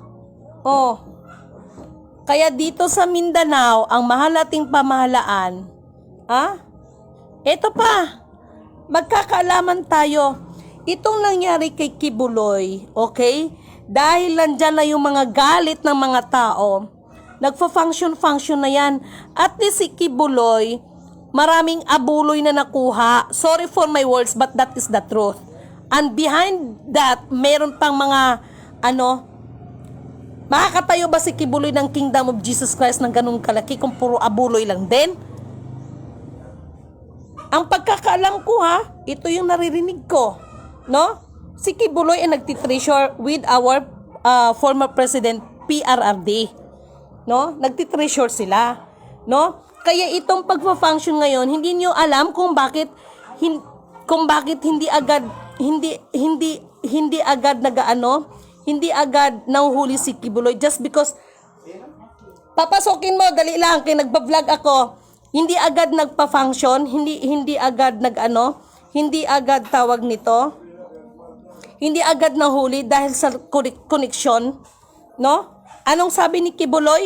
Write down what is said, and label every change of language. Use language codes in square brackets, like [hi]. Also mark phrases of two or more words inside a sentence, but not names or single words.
[tl] Kaya dito sa Mindanao, ang mahal nating pamahalaan, ito pa, magkakaalaman tayo. Itong nangyari kay Kibuloy, okay? Dahil nandyan na yung mga galit ng mga tao, nagfa-function na yan. At least si Kibuloy, maraming abuloy na nakuha. [en] Sorry for my words, but that is the truth. And behind that, [tl] meron pang mga, makakatayo ba si Kibuloy ng Kingdom of Jesus Christ ng ganung kalaki kung puro abuloy lang din? Ang pagkakaalam ko ito yung naririnig ko, no? Si Kibuloy ay nagtitreasure [en] with our former President PRRD, [tl] no? Nagtitreasure sila, no? Kaya itong pagfa-function ngayon, hindi niyo alam kung bakit hindi agad hindi agad nahuhuli si Kibuloy [en] just because [tl] papasokin mo dali lang kay nagba-vlog ako, hindi agad nagpa-function, hindi agad hindi agad tawag nito, hindi agad nahuli dahil sa connection, no? Anong sabi ni Kibuloy?